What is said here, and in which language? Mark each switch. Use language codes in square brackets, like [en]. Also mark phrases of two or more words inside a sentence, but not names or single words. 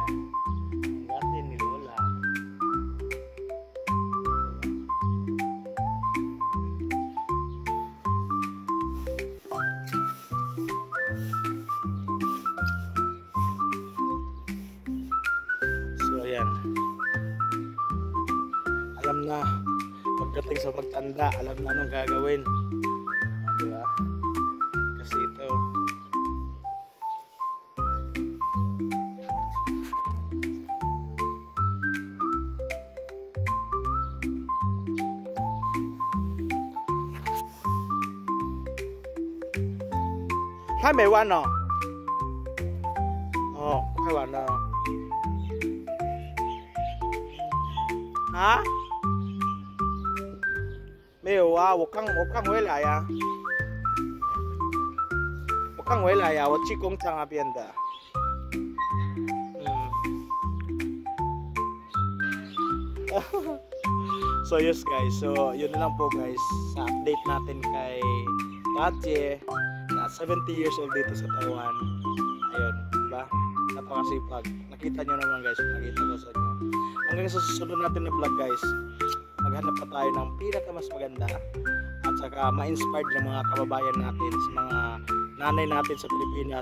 [tl] Ang garden ni Lola. So ayan. Alam na pagdating sa pagtanda, alam na anong gagawin. Diba? Kasi ito [zh] 还没完呢。哦，快完了。啊？没有啊，我刚回来呀、我刚回来呀、我去工厂那边的。 [en] So yes guys, [tl] so yun na lang po guys sa update natin kay Katye na 70 years old dito sa Taiwan. Ayun, diba? Napakasipag. Nakita nyo naman guys, nakita ko sa inyo. Hanggang sa susunod natin na vlog guys, maghanap pa tayo ng pinaka mas maganda at saka ma-inspired ng mga kababayan natin sa mga nanay natin sa Pilipinas.